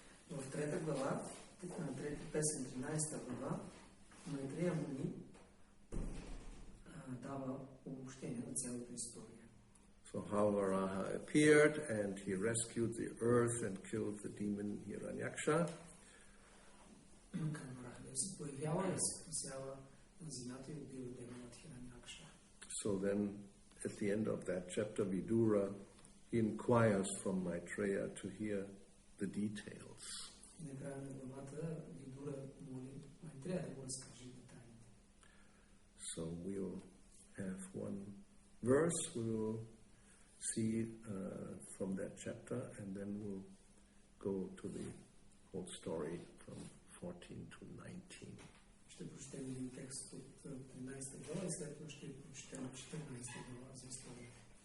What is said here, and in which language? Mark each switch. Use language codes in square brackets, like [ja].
[bg] В трета глава, трета песен, 13 глава, Майтрея Муни дава обобщение на цялата история. [en] So how Varaha appeared and he rescued the earth and killed the demon Hiranyaksha. [bg] Как Вараха се появява и се спасява на земята и убива демонът Хиранякша. [en] So then at the end of that chapter, Vidura, he inquires from Maitreya to hear the details. [bg] И накрая на главата Видура моли Майтрея да му разкаже детайлите. [en] So we'll have one verse, we will see from that chapter, and then we'll go to the whole story from 14 to 19. [bg] Ще прочетем един текст от 13 глава и след това ще прочетем 14 глава за историята.